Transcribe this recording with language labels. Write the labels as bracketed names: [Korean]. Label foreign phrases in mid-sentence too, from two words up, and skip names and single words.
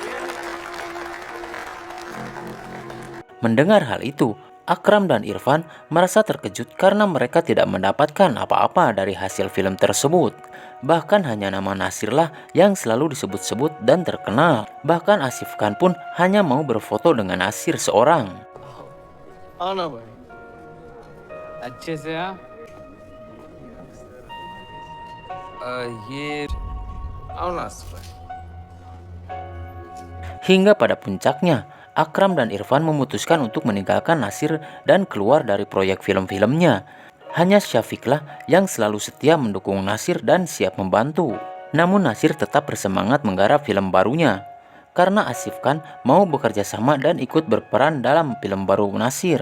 [Indonesian] Mendengar hal itu, Akram dan Irfan merasa terkejut karena mereka tidak mendapatkan apa-apa dari hasil film tersebut. Bahkan hanya nama Nasirlah yang selalu disebut-sebut dan terkenal. Bahkan Asif Khan pun hanya mau berfoto dengan Nasir seorang. [Hindi] हाँ ना भाई, अच्छे से हाँ. ये आओ ना भाई. [Indonesian] Hingga pada puncaknya, Akram dan Irfan memutuskan untuk meninggalkan Nasir dan keluar dari proyek film-filmnya. Hanya Syafiqlah yang selalu setia mendukung Nasir dan siap membantu. Namun Nasir tetap bersemangat menggarap film barunya karena Asif Khan mau bekerja sama dan ikut berperan dalam film baru Nasir.